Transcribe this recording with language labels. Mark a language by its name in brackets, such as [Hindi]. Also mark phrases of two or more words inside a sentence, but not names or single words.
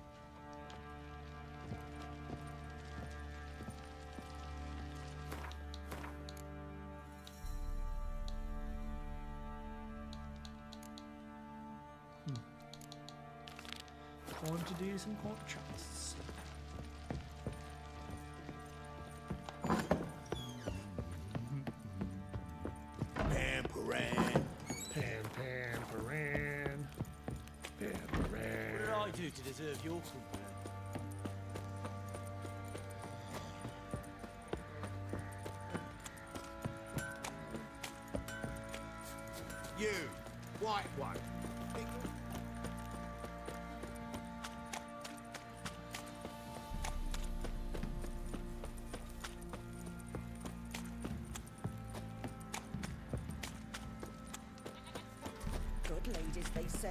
[English] Want to do some contrasts. Pam-paran. Pam-pam-paran. Pam-paran. What did I do to deserve your company? You, white one. Good ladies, they say.